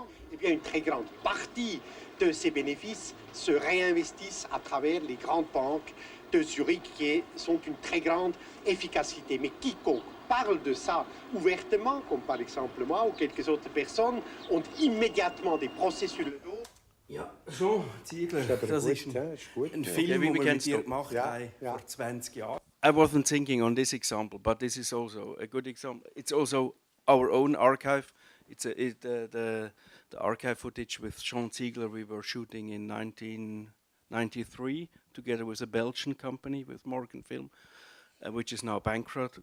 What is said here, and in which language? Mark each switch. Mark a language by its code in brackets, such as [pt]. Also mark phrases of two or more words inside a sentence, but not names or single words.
[fr] Eh bien, une très grande partie de ces bénéfices se réinvestissent à travers les grandes banques de Zurich qui sont une très grande efficacité. Mais quiconque parle de ça ouvertement, comme par exemple moi ou quelques autres personnes, ont immédiatement des procès sur le dos. [de] Ja, Jean Ziegler, das ist ein Film, den wir mit dir gemacht haben vor 20 Jahren. [en] I wasn't thinking on this example, but this is also a good example. It's also our own archive. It's the archive footage with Jean Ziegler we were shooting in 1993 together with a Belgian company, with Morgan Film, which is now bankrupt.